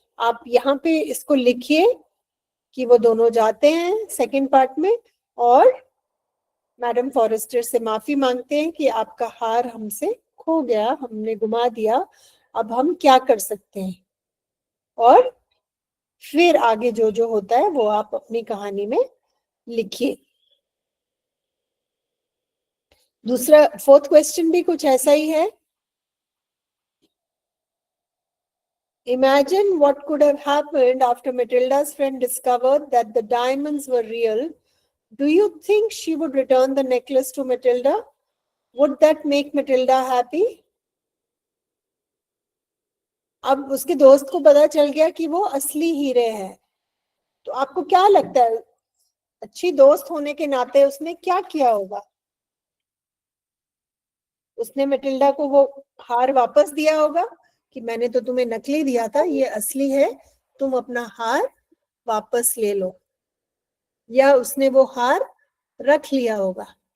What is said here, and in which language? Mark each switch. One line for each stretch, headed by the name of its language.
Hindi: आप यहाँ पे इसको लिखिए कि वो दोनों जाते हैं सेकंड पार्ट में और मैडम फॉरेस्टर से माफी मांगते हैं कि आपका हार हमसे खो गया, हमने गुमा दिया, अब हम क्या कर सकते हैं। और फिर आगे जो जो होता है वो आप अपनी कहानी में लिखिए। दूसरा फोर्थ क्वेश्चन भी कुछ ऐसा ही है।
English: Imagine what could have happened after Matilda's friend discovered that the diamonds were real. Do you think she would return the necklace to Matilda? Would that make Matilda happy?
Hindi: अब उसके दोस्त को पता चल गया कि वो असली हीरे हैं, तो आपको क्या लगता है, अच्छी दोस्त होने के नाते उसने क्या किया होगा? उसने मेटिल्डा को वो हार वापस दिया होगा कि मैंने तो तुम्हें नकली दिया था, ये असली है, तुम अपना हार वापस ले लो, या उसने वो हार रख लिया होगा?